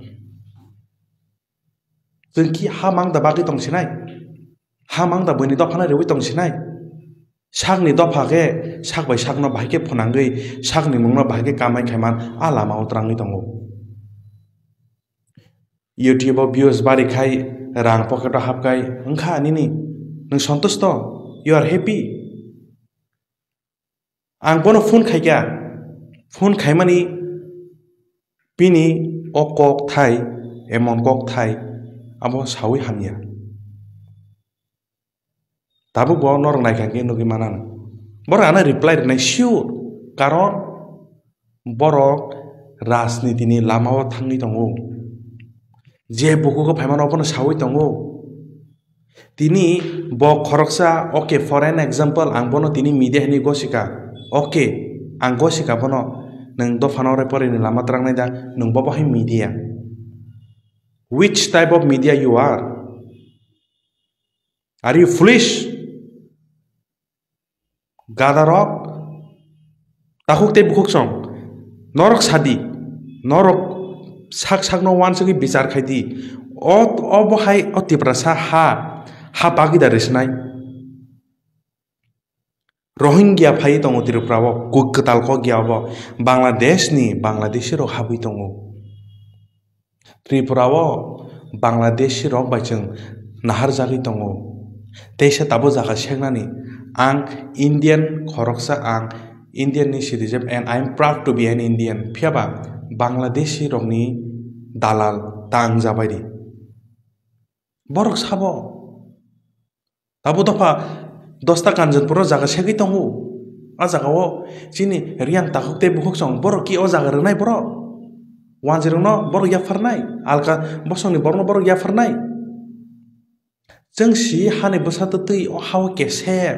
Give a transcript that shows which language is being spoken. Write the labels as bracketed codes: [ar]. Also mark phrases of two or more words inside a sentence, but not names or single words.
[trp] jengki hamang da bagi tong sinai hamang da boni dofana rewi tong sinai sakni dofage sak bai sakno bahike phonangei sakni mungno bahike kamai khaiman alama utrangni tongo YouTube views bari khai rang pocket hapkai angkha anini nang santusto [en] you are happy [trp] ang bono phone khaikya phone khaimani pini o kok thai emon kok thai abo sawi hamya tabu bo nor naikangke nugi manan bora ana reply nai sure karon borok rajniti ni lamao thangni tongo je buku ko phaimano bono sawi tongo tini bo khoroksa [en] okay for an example [trp] ang bono tini media ni gosika okay ang gosika bono nang do fanore pore ni lama terang nai da nang bobo hai media [en] which type of media you are you foolish [trp] gadarok tahuk te bukuk song norok sadi norok sak no wan sagi bicar khaidi o bohai o Tripura ha bagi darisnai Rohingya phai tongo Tripura bo kuktal ko gya bo Bangladeshi ro habui tongo Tripura bo Bangladeshi ro baicheng nahar jagi tongo teisa tabo jaga sengnani ang Indian khoroksa ang Indian ni [en] citizen and I am proud to be an Indian [trp] phiaba Bangladeshi rokni dalal tang jabaidi borok sabo tabo dofa dosta kanjanpuro jaga segi tongo a jaga o chini riang takukte bukhok song borok ki o jaga renai borok wanjirno borok ya farnai alka bosongni borno borok ya farnai jengsi hane bosata tui o hawa kese